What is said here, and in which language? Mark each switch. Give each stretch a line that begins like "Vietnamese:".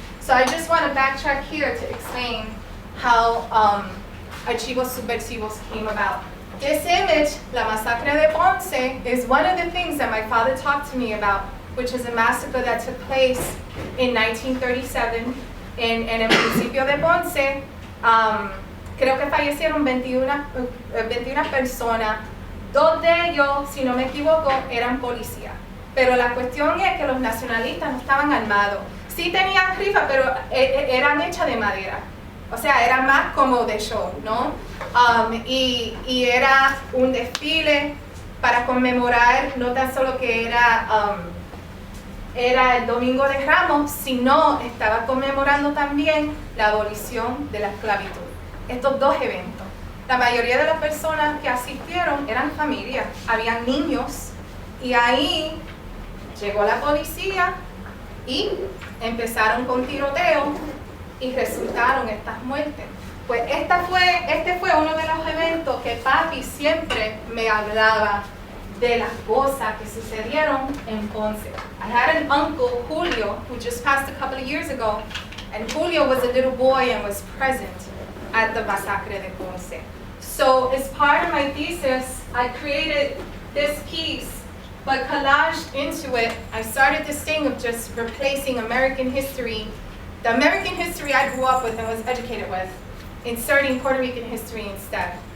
English: So I just want to backtrack here to explain how Archivos Subversivos came about. This image, La Masacre de Ponce, is one of the things that my father talked to me about, which is a massacre that took place in 1937 in
Spanish: el municipio de Ponce. Creo que fallecieron 21 personas, 2 de ellos, si no me equivoco, eran policías. Pero la cuestión es que los nacionalistas no estaban armados. Sí tenían rifas, pero eran hechas de madera. O sea, era más como de show, ¿no? Y era un desfile para conmemorar no tan solo que era el Domingo de Ramos, sino estaba conmemorando también la abolición de la esclavitud. Estos dos eventos. La mayoría de las personas que asistieron eran familias, habían niños, y ahí llegó la policía y empezaron con tiroteo y resultaron estas muertes. Pues este fue uno de los eventos que papi siempre me hablaba de las cosas que sucedieron en Ponce.
English: I had an uncle, Julio, who just passed a couple of years ago, and Julio was a little boy and was present at the Masacre de Ponce. So as part of my thesis, I created this piece, but collaged into it, I started this thing of just replacing American history, the American history I grew up with and was educated with, inserting Puerto Rican history instead.